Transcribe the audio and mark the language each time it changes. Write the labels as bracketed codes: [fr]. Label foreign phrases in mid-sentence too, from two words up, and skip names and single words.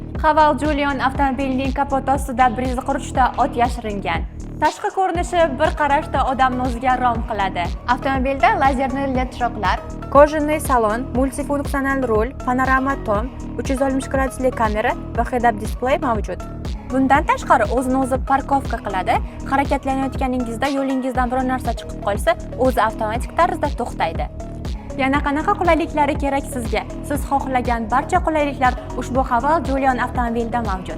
[uz] Haval Julian avtomobilining kapoti ostida 143 ta ot yashiringan. Tashqi ko'rinishi bir qarashda odamni o'ziga rom qiladi. Avtomobilda lazerli LED chiroqlar, kojinli salon, multifunktsional rul, panorama tom, 360 gradusli kamera va [en] head-up display [uz] mavjud. Bundan tashqari o'zini-o'zi parkovka qiladi. Harakatlanayotganingizda yo'lingizdan biror narsa chiqib qolsa, o'zi avtomatik tarzda to'xtaydi. Yana qanaqa qulayliklari kerak sizga? Siz xohlagan barcha qulayliklar ushbu Haval Julian avtomobilida mavjud.